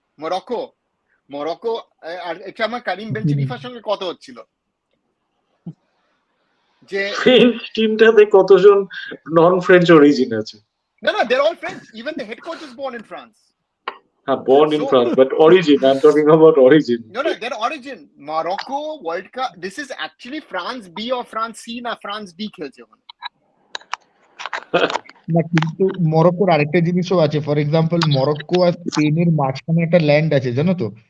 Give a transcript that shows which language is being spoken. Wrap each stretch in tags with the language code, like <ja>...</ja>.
<bn>Morocco আর এটা আমার কারিম বেনচেরিফার সঙ্গে কত হচ্ছিল যে ফ্রেঞ্চ টিমটাতে কতজন নন ফ্রেঞ্চ অরিজিন আছে?</bn> <en>না they're all French, even the head coach is born in France. Born in France, but origin, I'm talking about origin. No, their origin. Morocco World Cup, this is actually France B or France C না France D</en> <bn>খেলছে ওখানে। না, কিন্তু মরক্কোর আরেকটা জিনিসও আছে, for example Morocco আর স্পেনের মাঝখানে একটা ল্যান্ড আছে, জানো তো?</bn>